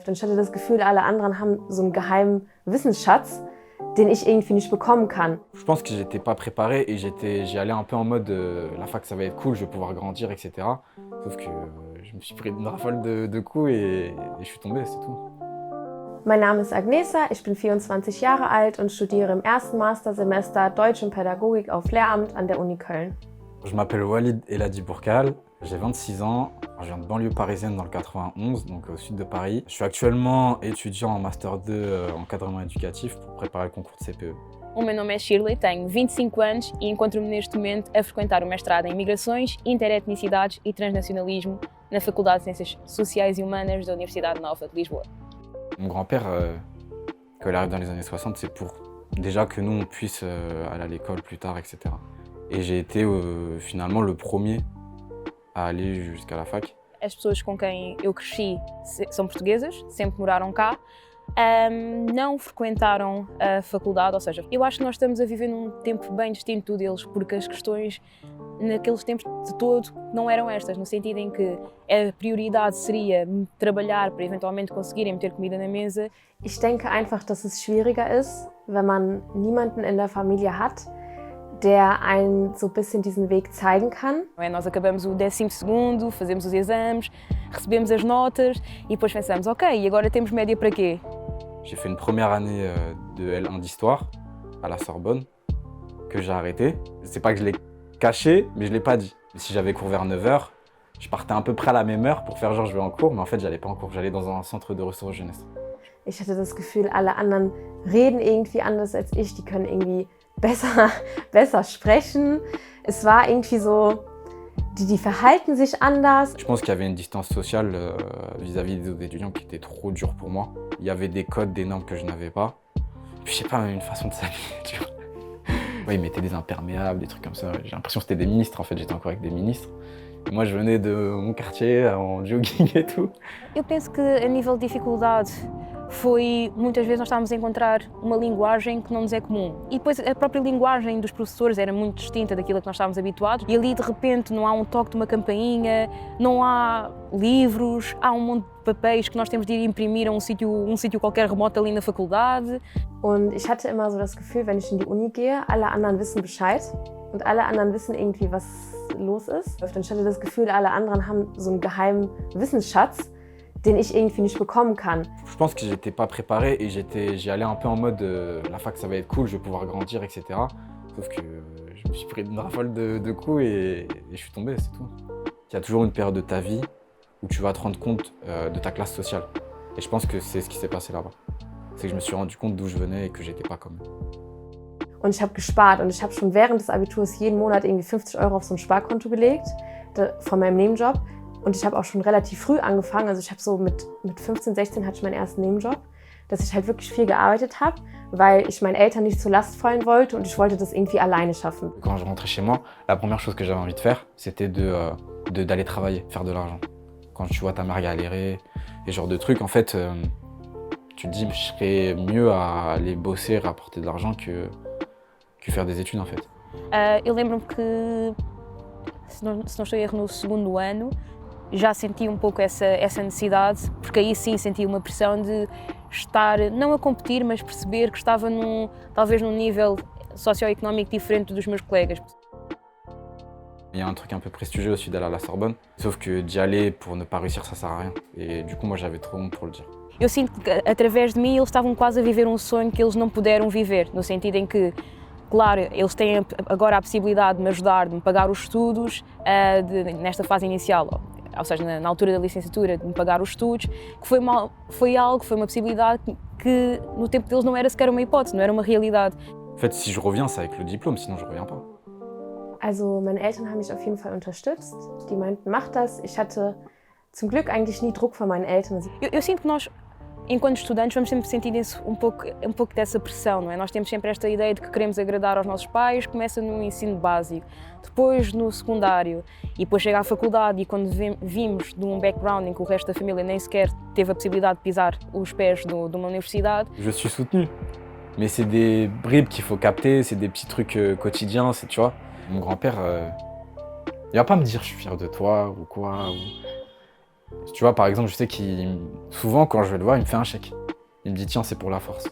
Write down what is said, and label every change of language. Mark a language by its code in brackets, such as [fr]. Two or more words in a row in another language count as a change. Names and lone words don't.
[de] Und ich hatte das Gefühl, alle anderen haben so einen geheimen Wissensschatz, den ich irgendwie nicht bekommen kann. [fr] Je pense que j'étais pas préparé et j'y allais un peu en mode la fac ça va être cool, je vais pouvoir grandir, etc. Sauf que je me suis pris une rafale de coups et je suis tombé, c'est tout. [de] Mein Name ist Agnesa, ich bin 24 Jahre alt und studiere im ersten Mastersemester Deutsch und Pädagogik auf Lehramt an der Uni Köln. [fr] Je m'appelle Walid Eladi Bourkal, j'ai 26 ans, je viens de banlieue parisienne dans le 91, donc au sud de Paris. Je suis actuellement étudiant en Master 2 en encadrement éducatif pour préparer le concours de CPE. [pt] O meu nome é Shirley, tenho 25 anos e encontro-me neste momento a frequentar o mestrado em Migrações, Interetnicidades e Transnacionalismo na Faculdade de Ciências Sociais e Humanas da Universidade Nova de Lisboa. [fr] Mon grand-père, quand il arrive dans les années 60, c'est pour déjà que nous on puisse aller à l'école plus tard, etc. Et j'ai été finalement le premier à aller jusqu'à la fac. [pt] As pessoas com quem eu cresci são portuguesas, sempre moraram cá, não frequentaram a faculdade, ou seja, eu acho que nós estamos a viver num tempo bem distinto deles, porque as questões naqueles tempos de todo não eram estas, no sentido em que a prioridade seria trabalhar para eventualmente conseguirem meter comida na mesa. [de] Ich denke einfach, dass es schwieriger ist, wenn man niemanden in der Familie hat, der einen so ein bisschen diesen Weg zeigen kann. [pt] Nós acabamos o 12º, fazemos os exames, recebemos as notas e depois pensamos, ok, e agora temos média para quê? [fr] J'ai fait une première année de L1 d'histoire à la Sorbonne, que j'ai arrêté. C'est pas que je l'ai caché, mais je l'ai pas dit. Si j'avais cours vers 9h, je partais à peu près à la même heure pour faire genre je vais en cours, mais en fait j'allais pas en cours, j'allais dans un centre de ressources jeunesse. [de] Ich hatte das Gefühl, alle anderen reden irgendwie anders als ich, die können irgendwie besser sprechen. Es war irgendwie so, die verhalten sich anders. [fr] Je pense qu'il y avait une distance sociale vis-à-vis des autres étudiants qui était trop dure pour moi. Il y avait des codes, des normes que je n'avais pas. Puis je sais pas, une façon de s'habiller, tu vois. Ouais, ils mettaient des imperméables, des trucs comme ça. J'ai l'impression que c'était des ministres, en fait, j'étais encore avec des ministres. Et moi, je venais de mon quartier en jogging et tout. [pt] Eu penso que a nível de dificuldade foi, muitas vezes nós estávamos a encontrar uma linguagem que não nos é comum. E depois a própria linguagem dos professores era muito distinta daquilo que nós estávamos habituados. E ali de repente não há um toque de uma campainha, não há livros, há um monte de papéis que nós temos de ir imprimir a um sítio qualquer remoto ali na faculdade. [de] Und ich hatte immer so das Gefühl, wenn ich in die Uni gehe, alle anderen wissen Bescheid und alle anderen wissen irgendwie, was los ist. Und ich hatte das Gefühl, alle anderen haben so einen geheimen Wissensschatz, den ich irgendwie nicht bekommen kann. [fr] Je pense que j'étais pas préparé et j'y allais un peu en mode la fac ça va être cool, je vais pouvoir grandir, etc. Sauf que je me suis pris une rafale de coups et je suis tombé, c'est tout. Il y a toujours une période de ta vie où tu vas te rendre compte de ta classe sociale. Et je pense que c'est ce qui s'est passé là-bas. C'est que je me suis rendu compte d'où je venais et que j'étais pas comme eux. [de] Und ich habe gespart und ich habe schon während des Abiturs jeden Monat irgendwie 50 € auf so ein Sparkonto gelegt, von meinem Nebenjob. Und ich habe auch schon relativ früh angefangen, also ich habe so mit 15, 16 hatte ich meinen ersten Nebenjob, dass ich halt wirklich viel gearbeitet habe, weil ich meinen Eltern nicht zur Last fallen wollte und ich wollte das irgendwie alleine schaffen. [fr] Quand je rentrais chez moi, la première chose que j'avais envie de faire, c'était d'aller travailler, faire de l'argent. Quand tu vois ta mère galérer, et ce genre de trucs, en fait, tu te dis je serais mieux à aller bosser, rapporter de l'argent que faire des études en fait. [pt] Eu lembro-me que, se não estou em erro, no segundo ano, já senti um pouco essa necessidade, porque aí sim senti uma pressão de estar, não a competir, mas perceber que estava talvez num nível socio-économique différent dos meus colegas. [fr] Il y a un truc un peu prestigieux aussi d'aller à la Sorbonne, sauf que d'y aller pour ne pas réussir, ça sert à rien. Et du coup, moi, j'avais trop honte pour le dire. [pt] Eu sinto que, através de mim, eles estavam quase a viver um sonho que eles não puderam viver, no sentido em que, claro, eles têm agora a possibilidade de me ajudar, de me pagar os estudos nesta fase inicial, ou seja, na altura da licenciatura, de me pagar os estudos, que foi uma possibilidade que no tempo deles não era sequer uma hipótese, não era uma realidade. [fr] En fait, si je reviens, c'est avec le diplôme, sinon je reviens pas. [de] Also meine Eltern haben mich auf jeden Fall unterstützt. Die meinten, mach das. Ich hatte zum Glück eigentlich nie Druck von meinen Eltern. [pt] Eu sinto que nós, enquanto estudantes, vamos sempre sentir isso, um pouco dessa pressão, não é? Nós temos sempre esta ideia de que queremos agradar aos nossos pais, começa no ensino básico, depois no secundário e depois chega à faculdade, e quando vimos de um background em que o resto da família nem sequer teve a possibilidade de pisar os pés de uma universidade. [fr] Je suis soutenu, mais c'est des bribes qu'il faut capter, c'est des petits trucs quotidiens, tu vois. Mon grand-père, il va pas me dire je suis fier de toi ou quoi. Tu vois, par exemple, je sais qu'il souvent quand je vais le voir, il me fait un chèque. Il me dit tiens, c'est pour la force.